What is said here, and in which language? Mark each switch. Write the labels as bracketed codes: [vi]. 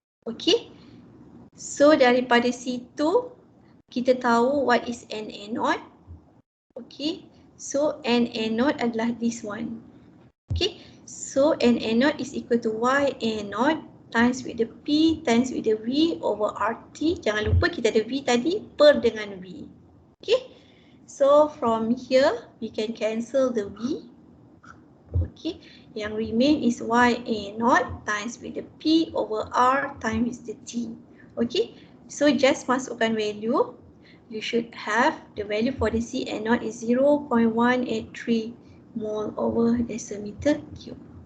[ms] Okay, so daripada situ kita tahu [en] what is NA0. Okay, so NA0 [ms] adalah [en] this one. Okay, so NA0 is equal to YA0 times with the P times with the V over RT. [ms] Jangan lupa kita ada V tadi per dengan V. [en] Okay, so from here we can cancel the V. Okay, [ms] yang [en] remain is YA0 times with the P over R times the T. Okay, so just [ms] masukkan [en] value. You should have the value for the CA0 is 0.183 mole over decimeter cube.